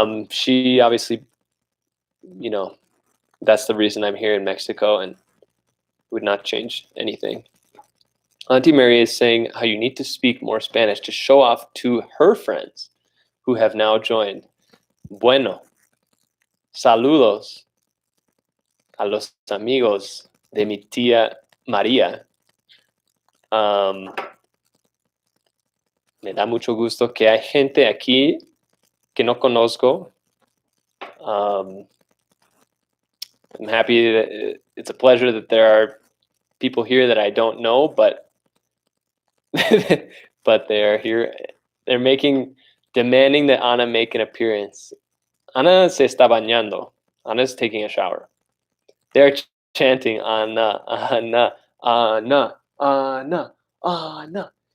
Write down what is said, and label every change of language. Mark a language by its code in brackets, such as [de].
[en] She obviously, that's the reason I'm here in Mexico and would not change anything. Auntie Mary is saying how you need to speak more Spanish to show off to her friends who have now joined. [es] Bueno, saludos a los amigos de mi tía María. Me da mucho gusto que hay gente aquí que no conozco. [en] I'm happy that it's a pleasure that there are people here that I don't know, but but they're here. They're demanding that Ana make an appearance. [es] Ana se está bañando. [en] Ana's taking a shower. They're chanting Ana, Ana, Ana, Ana, Ana.